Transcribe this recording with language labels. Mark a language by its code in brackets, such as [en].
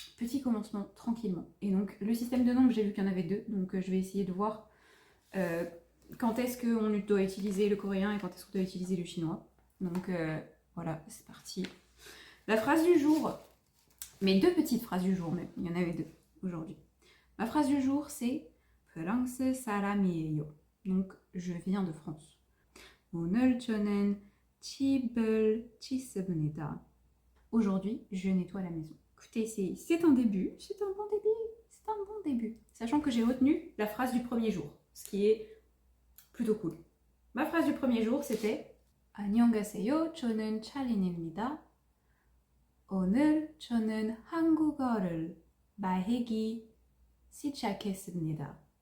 [fr] Petit commencement, tranquillement. Et donc, le système de nombres, j'ai vu qu'il y en avait deux, donc je vais essayer de voir quand est-ce qu'on doit utiliser le coréen et quand est-ce qu'on doit utiliser le chinois. Donc, voilà, c'est parti. La phrase du jour, mes deux petites phrases du jour même, il y en avait deux aujourd'hui. Ma phrase du jour, c'est [ko] 프랑스 사람이에요. [fr] Donc, je viens de France. [ko] 오늘 저는 집을 씻습니다. [fr] Aujourd'hui, je nettoie la maison. Écoutez, c'est un début, c'est un bon début, c'est un bon début. Sachant que j'ai retenu la phrase du premier jour, ce qui est plutôt cool. Ma phrase du premier jour, c'était [ko] 안녕하세요, 저는 찰린입니다. 오늘 저는 한국어를 말하기 시작했습니다.